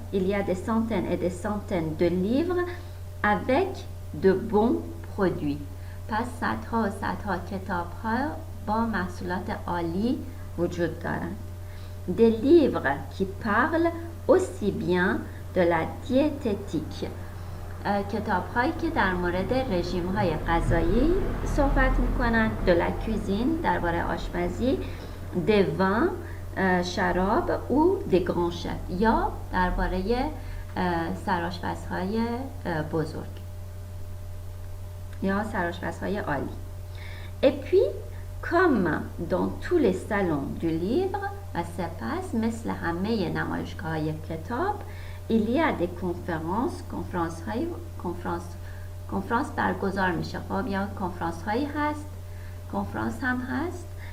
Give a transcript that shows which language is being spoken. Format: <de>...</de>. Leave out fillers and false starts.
<fr>Il y a des centaines et des centaines de livres avec de bons produits.</fr> <fa>پس صدها و صدها کتاب ها با محصولات عالی وجود دارند.</fa> <fr>Des livres qui parlent aussi bien de la diététique.</fr> <fa>کتاب هایی که در مورد رژیم های غذایی صحبت میکنند.</fa> <fr>de la cuisine،</fr> <fa>درباره آشپزی.</fa> <fr>des vins،</fr> <fa>شراب.</fa> <fr>ou des grands chefs،</fr> <fa>یا درباره سرآشپزهای بزرگ یا سرآشپزهای عالی.</fa> <fr>et puis comme dans tous les salons du livre،</fr> <fa>و سپس مثل همه نمایشگاه‌های کتاب،</fa> <fr>il y a des</fr> <fa>کنفرانس برگزار میشه. خب یا کنفرانس هایی هست، کنفرانس هم هست.</fa>